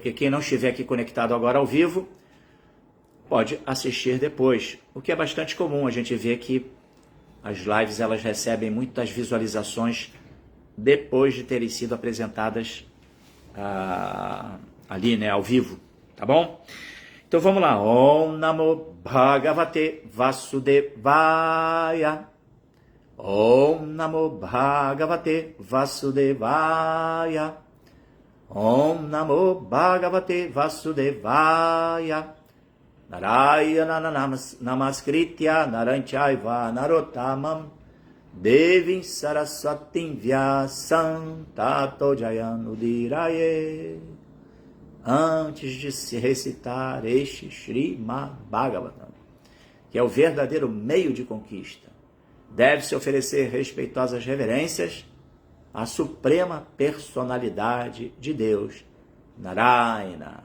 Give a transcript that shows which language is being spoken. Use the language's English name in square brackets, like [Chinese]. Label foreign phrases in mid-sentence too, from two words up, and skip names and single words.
[Portuguese] Porque quem não estiver aqui conectado agora ao vivo, pode assistir depois, o que é bastante comum. A gente vê que as lives elas recebem muitas visualizações depois de terem sido apresentadas ali, né, ao vivo, tá bom? Então vamos lá. [Sanskrit] Om Namo Bhagavate Vasudevaya. Om Namo Bhagavate Vasudevaya. Om Namo Bhagavate Vasudevaya. Narayana Namaskritya Naranchayva Narottamam Devim Saraswatim Vyasam Tato Jayanudiraye. [Portuguese] Antes de se recitar este Srimad Bhagavatam, que é o verdadeiro meio de conquista, deve-se oferecer respeitosas reverências à suprema personalidade de Deus, Narayana.